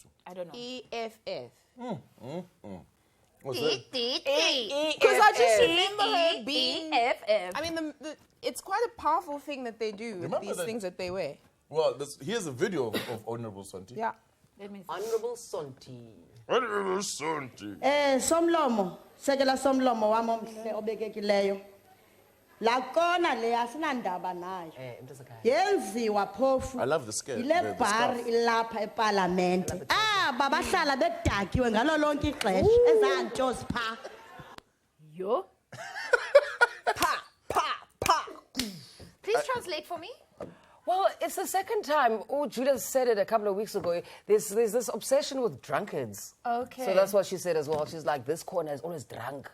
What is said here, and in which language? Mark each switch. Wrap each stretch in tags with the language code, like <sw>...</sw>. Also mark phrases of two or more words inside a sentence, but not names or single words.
<en>I don't know. EFF. What's that? Because I just remember her being... EFF. I mean, it's quite a powerful thing that they do with Remember these that- things that they wear. Well, here's a video of Honorable Sonti. Yeah. Honorable Sonti. Honorable Sonti.</en> <xh>Somlomo, sekela somlomo wami omhle obekekileyo. La kona le asinandaba nayo. Yenziwa phofu. I love the skirt. Ile bar ilapha eParliament. Babahlala bedakiwe ngalo lonke ixesha ezantos pha.</xh> <en>Yo. Please translate for me. Well, it's the second time. Oh, Julia said it a couple of weeks ago. There's this obsession with drunkards. Okay. So that's what she said as well. She's like, this corner is always drunk.</en>